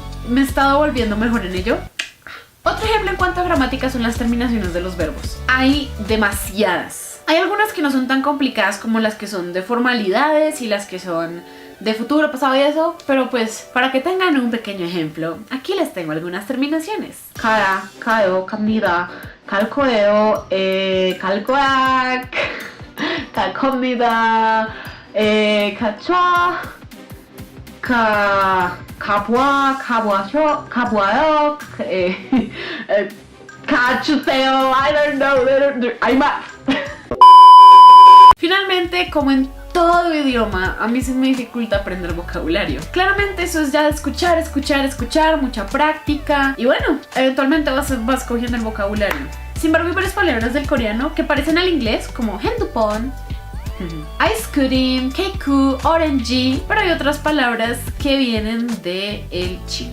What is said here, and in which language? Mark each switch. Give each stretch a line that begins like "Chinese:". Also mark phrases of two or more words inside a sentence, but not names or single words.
Spanish: Me he estado volviendo mejor en ello. Otro ejemplo en cuanto a gramática son las terminaciones de los verbos. Hay demasiadas. Hay algunas que no son tan complicadas como las que son de formalidades y las que son de futuro, pasado y eso, pero pues para que tengan un pequeño ejemplo, aquí les tengo algunas terminaciones.
Korean: 가라, 가요, 갑니다, 갈 거예요, 갈 거야, 갈 겁니다, 가자, 가보아요, 가주세요, I don't know, I'm up.
Spanish: Finalmente, como en todo idioma, a mí se me dificulta aprender vocabulario. Claramente eso es ya de escuchar, mucha práctica y bueno, eventualmente vas cogiendo el vocabulario. Sin embargo, hay varias palabras del coreano que parecen al inglés, como 핸드폰,
English: ice cream,
Spanish: keku, orange, pero hay otras palabras que vienen del chino.